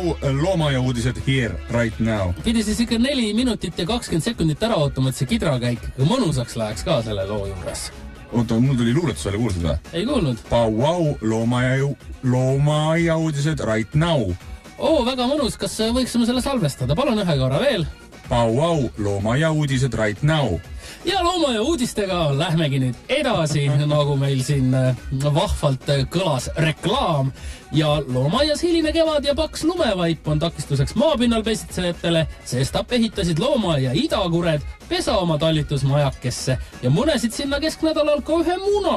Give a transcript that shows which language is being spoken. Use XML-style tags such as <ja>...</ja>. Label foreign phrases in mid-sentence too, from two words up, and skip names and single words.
<et>loomaaia uudised</et> <en>here right now.</en> <et>Pidi siis ikka 4 minutit ja 20 sekundit ära ootama, et see kidrakäik ikka mõnusaks läheks ka selle loo juures. Oota, mul tuli luuletus välja, kuulsid või? Ei kuulnud. Pauau, loomaaia uudised</et> <en>right now.</en> <et>Väga mõnus. Kas võiksime selle salvestada? Palun ühe korra veel. Pauau, loomaaia uudised</et> <en>right now.</en> <et>Ja loomaaia uudistega lähmegi nüüd edasi, nagu meil siin vahvalt kõlas reklaam. Ja loomaaias hiline kevad ja paks lumevaip on takistuseks maapinnal pesitsejatele, sestap ehitasid loomaaia idakured pesa oma tallitusmajakesse ja munesid sinna kesknädalal ka ühe muna.</et>